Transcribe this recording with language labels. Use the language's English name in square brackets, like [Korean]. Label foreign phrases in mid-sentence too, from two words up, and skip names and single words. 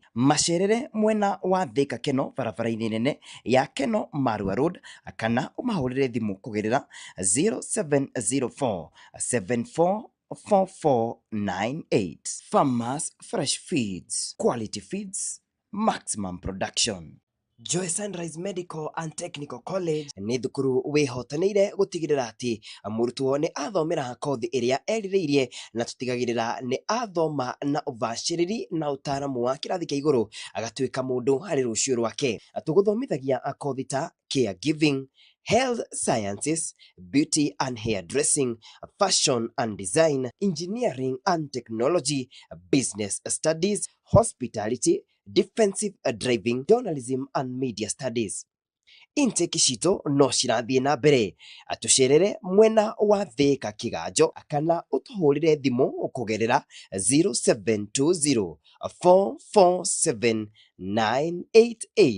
[Kikuyu] Macerere mwena wa Thika Keno barabara-inĩ nene ya Keno Marua Road, kana ũmahũrĩre thimũ kũgerera 0704 744498. [English] Farmers Fresh Feeds, quality feeds, maximum production. [Kikuyu] Joy Sunrise Medical and Technical College nĩ thukuru wĩhotanĩire gũtigĩrĩra atĩ mũrutwo nĩ athomera kothi ĩrĩa erirĩirie na tũtigagĩrĩra nĩ athoma na ũbacĩrĩri na ũtaaramu wa kĩrathi kĩa igũrũ agatuĩka mũndũ harĩ rũciũ rwake. Tũgũthomithagia kothi ta [English] caregiving, health sciences, beauty and hairdressing, fashion and design, engineering and technology, business studies, hospitality, defensive driving, journalism and media studies. [Kikuyu] Intake cito no cirathiĩ na mbere. Atucerere mwena wa Thika Kĩganjo kana ũtũhũrĩre thimũ kũgerera 0720 447 988.